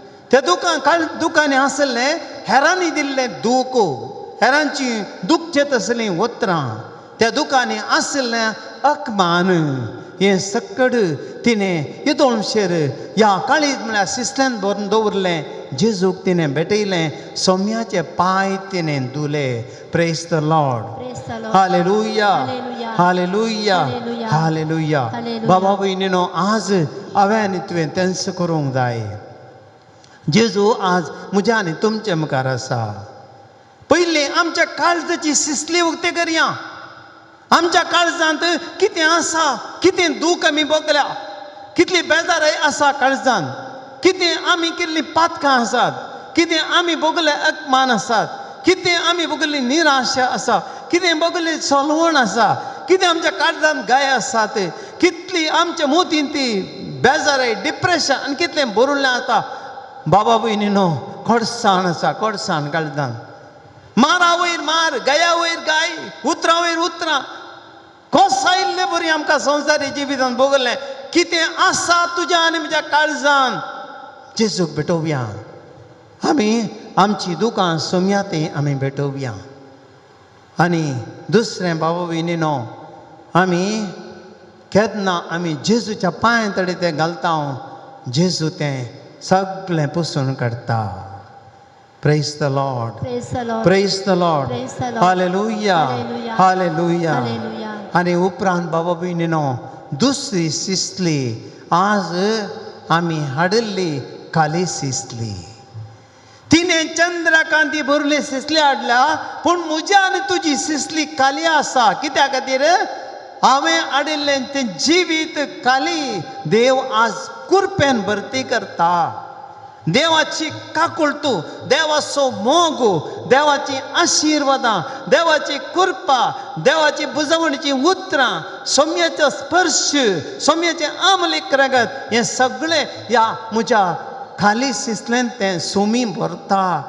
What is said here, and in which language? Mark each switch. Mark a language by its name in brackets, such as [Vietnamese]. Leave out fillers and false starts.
[Konkani] त्या दुकानी आसलें हेरांनी दिल्लें दूख, हेरांची दुखचेत असलीं उतरां. त्या दुकानी आसलें अकमान. हें सकड तिणें येदोळशेर ह्या काळीज म्हळ्यार सिसल्यान भरून दवरलें. जेजूक तिणें भेटयलें, सोम्याचे पांय तिणें धुले. [English] Praise the Lord. [Konkani] Hallelujah, hallelujah, hallelujah. बाबा भयणीनो, आज हांवें तुवें तेंच करूंक जाय. जेजू आज म्हज्या आनी तुमचे मुखार आसा. पयलीं आमच्या काळजाची सिसली उक्ती करया. आमच्या काळजांत कितें आसा, कितें दूख आमी भोगल्या, कितली बेजाराय आसा काळजांत, कितें आमी केल्लीं पातकां आसात, कितें आमी भोगले अपमान आसात, कितें आमी भोगली निराशा आसा, कितें भोगली सोलवण आसा, कितें आमच्या काळजांत गाय आसात, कितली आमच्या मोतीन ती बेजाराय, डिप्रेशन आनी कितलें भरिल्लें आसा. बाबा भयणीनो, कोडसाण आसा, कोडसाण काळजांत. मारा वयर मार, गाया वयर गाय, उतरां वयर उतरां. कोसायल्ले बरी आमकां संवसारी जिवितांत भोगलें. कितें आसा तुज्या आनी म्हज्या काळजांत, जेजूक भेटोवया. आमी आमची दुकां सोम्यातय आमी भेटोवया. आनी दुसरें बाबा भयणीनो, आमी केन्ना आमी जेजूच्या पांय तळी तें घालता, जेजू तें सगळें पुसून काडटा. [English] Praise the Lord. Praise the Lord. Praise the Lord. Praise the Lord. Hallelujah. Hallelujah. Hallelujah. Hallelujah. [Konkani] आणि उपरांत बाबा भयणीनो, दुसरी सिसली आज आमी हाडिल्ली काली सिसली. तिणें चंद्रकांती भरली सिसली हाडल्या, पूण म्हज्या आनी तुजी सिसली काली आसा. कित्या खातीर? हांवें हाडिल्लें तें जिवीत काली देव आज कुरपेन भरती करता. देवाची काकुळटू, देवाचो मोग, देवाची आशिर्वादां, देवाची कृपा, देवाची बुजवणीची उतरां, सोम्याचो स्पर्श, सोम्याचें आमलीक रगत, हें सगळें ह्या म्हज्या खाली सिसलेन तें सोमी भरता.